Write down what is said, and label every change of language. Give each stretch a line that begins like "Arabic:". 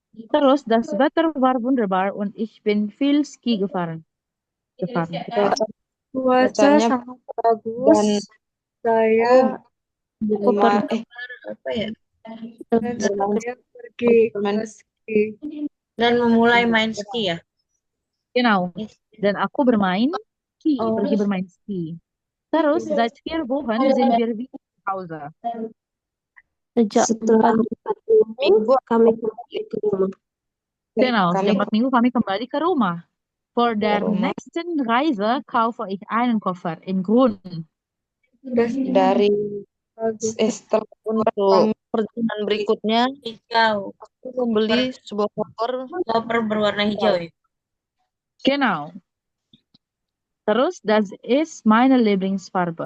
German: Terus, das Wetter war wunderbar und ich bin viel Ski gefahren.
Indonesian: Cuaca sangat bagus. Saya dan saya pergi ke ski. Dan memulai main ski ya. Genau. Dan aku bermain ski, pergi bermain ski.
German: Terus, seit 4 Wochen sind wir wieder zu Hause.
Indonesian: Sejak 4 minggu kami kembali ke rumah. Genau, sejak 4 minggu kami kembali ke rumah.
German: For der nächsten Reise kaufe ich einen Koffer in grün.
Indonesian: Dari setelah untuk perjalanan berikutnya, hijau. Aku membeli sebuah koper berwarna hijau ya.
German: Genau. Terus, das ist meine Lieblingsfarbe.